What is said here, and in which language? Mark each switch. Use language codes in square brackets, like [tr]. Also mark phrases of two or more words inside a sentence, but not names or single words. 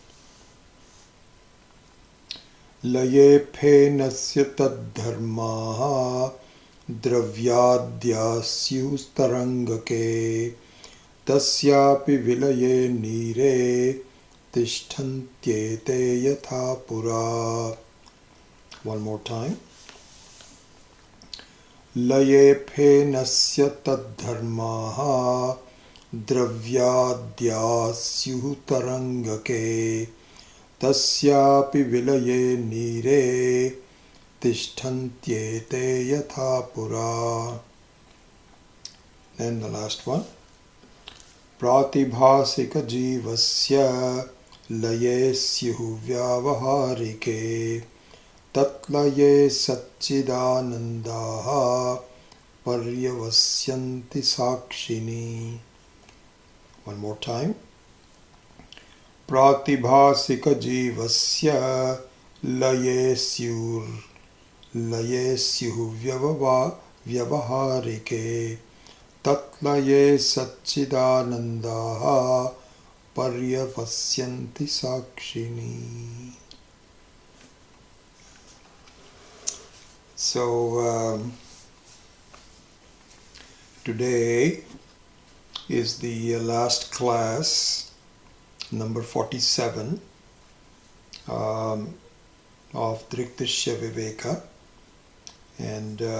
[sa] लये फेनस्य तद्धर्माः द्रव्याद्यास्युः-तरङ्गके तस्यापि विलये नीरे तिष्ठन्त्येते यथा पुरा. [en] One more time. [sa] लये फेनस्य तद्धर्माः द्रव्याद्यास्युः-तरङ्गके तस्यापि विलये नीरे तिष्ठन्त्येते यथा पुरा. [en] Then the last one. [sa] प्रातिभासिक जीवस्य लये स्युः व्यावहारिके तत्लये सच्चिदानन्दाः पर्यवस्यन्ति साक्षिणी. [en] One more time. [sa] प्रातिभासिक जीवस्य लयेस्युर् व्यावहारिके तत्लये सच्चिदानन्दाः पर्यवस्यन्ति साक्षिणी. [en] So today is the last class, number 47 of Drg Drsya Viveka, and